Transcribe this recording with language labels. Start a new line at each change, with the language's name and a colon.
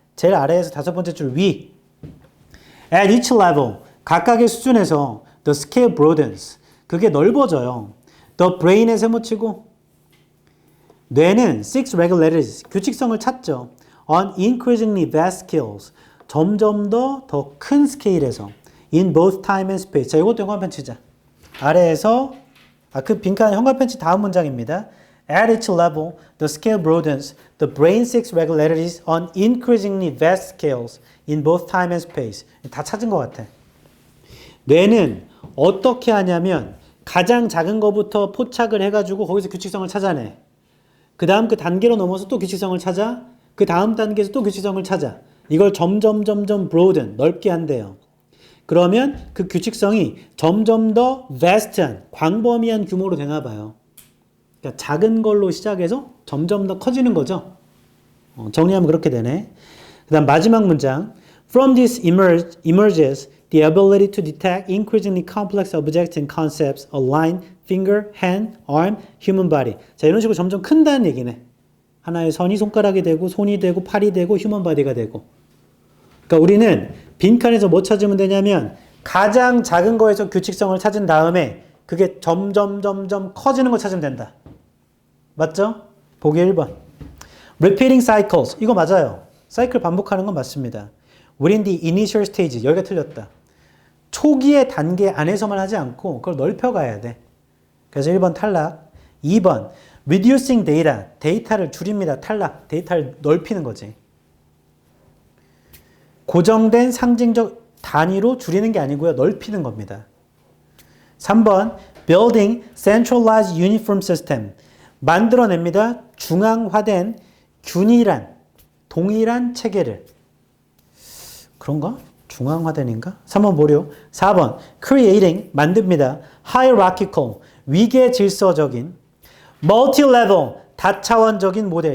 Korean: 제일 아래에서 5번째 줄 위.
English: At each level,
Korean: 각각의 수준에서
English: the scale broadens.
Korean: 그게 넓어져요. The brain에 세모치고, 뇌는
English: six regularities,
Korean: 규칙성을 찾죠.
English: On increasingly vast scales,
Korean: 점점 더 큰 스케일에서
English: in both time and space.
Korean: 자, 이것도 현관펜 치자. 아래에서 그 빈칸 현관펜 치 다음 문장입니다.
English: At each level, the scale broadens. The brain seeks regularities on increasingly vast scales in both time and space.
Korean: 다 찾은 것 같아. 뇌는 어떻게 하냐면 가장 작은 거부터 포착을 해가지고 거기서 규칙성을 찾아내. 그 다음 그 단계로 넘어서 또 규칙성을 찾아. 그 다음 단계에서 또 규칙성을 찾아. 이걸 점점 broaden, 넓게 한대요. 그러면 그 규칙성이 점점 더 vast한, 광범위한 규모로 되나 봐요. 그러니까 작은 걸로 시작해서 점점 더 커지는 거죠. 정리하면 그렇게 되네. 그 다음 마지막 문장.
English: From this emerges the ability to detect increasingly complex objects and concepts, a line, finger, hand, arm, human body.
Korean: 자, 이런 식으로 점점 큰다는 얘기네. 하나의 선이 손가락이 되고, 손이 되고, 팔이 되고, 휴먼 바디가 되고. 그러니까 우리는 빈칸에서 뭐 찾으면 되냐면 가장 작은 거에서 규칙성을 찾은 다음에 그게 점점 커지는 걸 찾으면 된다. 맞죠? 보기 1번.
English: Repeating cycles.
Korean: 이거 맞아요. 사이클 반복하는 건 맞습니다.
English: Within the initial stage.
Korean: 여기가 틀렸다. 초기의 단계 안에서만 하지 않고 그걸 넓혀가야 돼. 그래서 1번 탈락. 2번
English: reducing data.
Korean: 데이터를 줄입니다. 탈락. 데이터를 넓히는 거지. 고정된 상징적 단위로 줄이는 게 아니고요. 넓히는 겁니다.
English: 3번 building centralized uniform system.
Korean: 만들어냅니다. 중앙화된 균일한 동일한 체계를. 그런가? 중앙화된인가? 3번 뭐려? 4번 creating 만듭니다.
English: hierarchical
Korean: 위계 질서적인
English: multi-level
Korean: 다차원적인 모델.